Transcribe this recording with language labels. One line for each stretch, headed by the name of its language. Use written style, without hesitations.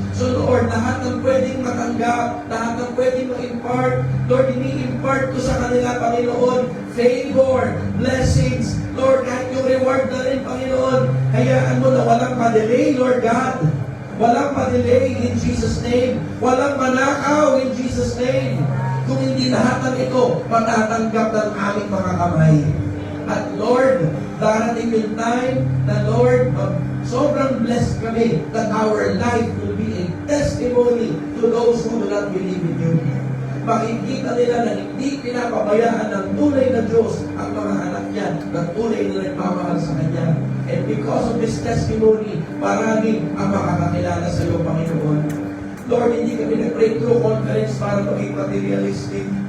Filipino: So Lord, lahat ng pwedeng matanggap, lahat ng pwedeng ma-impart, Lord, ini-impart ko sa kanila, Panginoon, favor, blessings, Lord, kahit yung reward na rin, Panginoon, hayaan mo na walang pa-delay, Lord God. Walang pa-delay in Jesus' name. Walang manakaw in Jesus' name. Kung hindi lahat ng ito, matatanggap ng aming mga kamay. At Lord, darating yung time na Lord, sobrang blessed kami
English: that our life will be a testimony to those who do not believe in you.
Filipino: Makikita nila na hindi pinapabayaan ng tunay na Diyos ang mga anak niya na tunay na nagmamahal sa Kanya.
English: And because of this testimony,
Filipino: marami ang makakakilala sa iyo, Panginoon. Lord, hindi kami nag-breakthrough conference para maging materialistic.